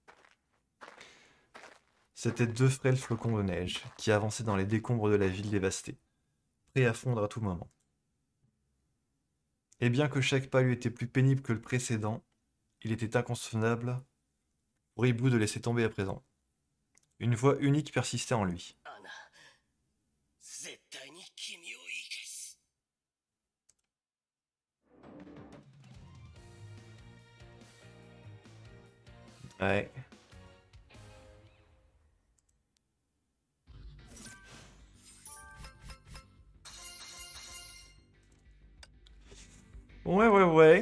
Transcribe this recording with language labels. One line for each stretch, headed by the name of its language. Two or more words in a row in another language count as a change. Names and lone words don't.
French: C'étaient 2 frêles flocons de neige qui avançaient dans les décombres de la ville dévastée, prêts à fondre à tout moment. Et bien que chaque pas lui était plus pénible que le précédent, il était inconcevable pour Hibou de laisser tomber à présent. Une voix unique persistait en lui.
Japanese: アナ、絶対に君を生かす。
French: Ouais. Ouais.